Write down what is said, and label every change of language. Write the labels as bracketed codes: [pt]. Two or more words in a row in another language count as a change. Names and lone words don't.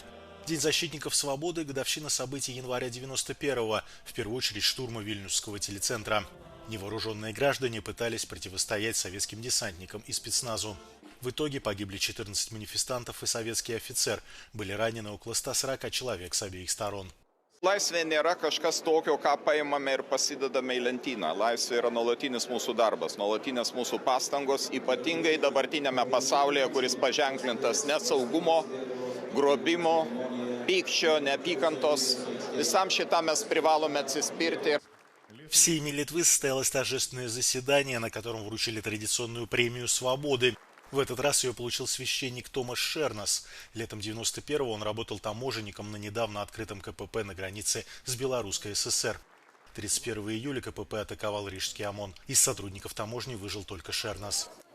[ru] День защитников свободы – годовщина событий января 91-го, в первую очередь штурма Вильнюсского телецентра. Невооруженные граждане пытались противостоять советским десантникам и спецназу. В итоге погибли 14 манифестантов и советский офицер. Были ранены около 140 человек с обеих сторон. [lt] Laisvė nėra kažkas tokio, ką paimame ir pasidedame į lentyną. Laisvė yra nuolatinis mūsų darbas, nuolatinės mūsų pastangos, ypatingai dabartinėme pasaulyje, kuris paženklintas nesaugumo, grobimo, pykčio, neapykantos. Visam šitam mes privalome atsispirti. [ru] В Сейме Литвы состоялось торжественное заседание, на котором вручили традиционную премию свободы. В этот раз ее получил священник Томаш Шернас. Летом 91-го он работал таможенником на недавно открытом КПП на границе с Белорусской ССР. 31 июля КПП атаковал Рижский ОМОН. Из сотрудников таможни выжил только Шернас.